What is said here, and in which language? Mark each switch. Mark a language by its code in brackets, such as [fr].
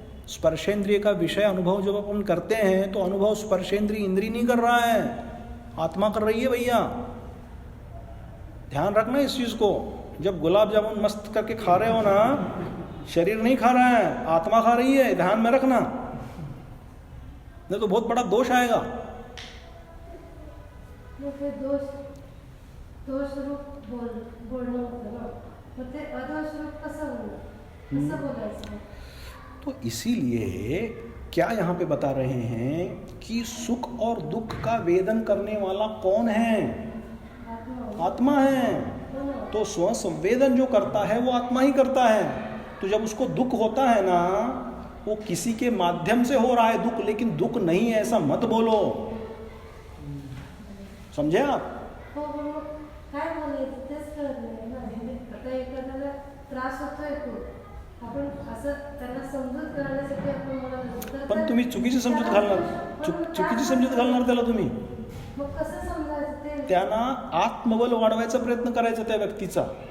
[hi] स्पर्शेंद्रिय का विषय अनुभव जब अपन करते हैं तो अनुभव स्पर्शेंद्रिय इंद्रिय नहीं कर रहा है, आत्मा कर रही है भैया। ध्यान रखना इस चीज को। जब गुलाब जामुन मस्त करके खा रहे हो ना, शरीर नहीं खा रहा है, आत्मा खा रही है, ध्यान में रखना, नहीं तो बहुत बड़ा दोष आएगा। फिर दोष रूप बोलना होता ना, मतलब अदोष रूप [mr] कसं बोलायचं? [hi] तो इसीलिए क्या यहाँ पे बता रहे हैं कि सुख और दुख का वेदन करने वाला कौन है? आत्मा है। तो स्वसंवेदन जो करता है वो आत्मा ही करता है। तो जब उसको दुख होता है ना, वो किसी के माध्यम से हो रहा है दुख, लेकिन दुख नहीं है ऐसा मत बोलो, समझे आप? [mr] हो पण मग काय बोलायचं तेच कळत नाही ना. आता एखाद्याला त्रास होतोय खूप, आपण असं त्यांना समजूत करण्यासाठी आपण बोलत पण तुम्ही चुकीची समजूत घालणार, चुकीची समजूत घालणार त्याला तुम्ही. मग कसं समजायचं ते? त्यांना आत्मबल वाढवायचा प्रयत्न करायचा त्या व्यक्तीचा.